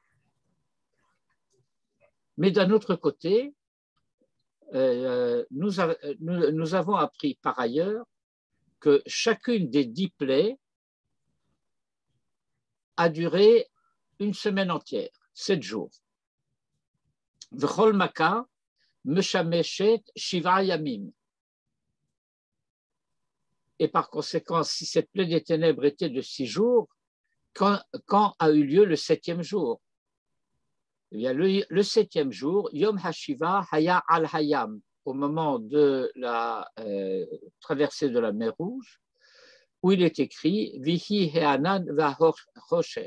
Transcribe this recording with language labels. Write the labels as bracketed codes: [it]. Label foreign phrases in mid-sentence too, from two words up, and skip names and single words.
[fr] Mais d'un autre côté, nous avons appris par ailleurs que chacune des 10 plaies a duré 1 semaine entière, 7 jours. [he] וכל מכה משמשת שבעה ימים. [fr] Et par conséquent, si cette plaie des ténèbres était de 6 jours, quand a eu lieu le 7e jour? Eh bien, le 7e jour, [he] יום השביעי היה על הים, [fr] au moment de la traversée de la mer Rouge, où il est écrit [he] ויהי הענן והחושך.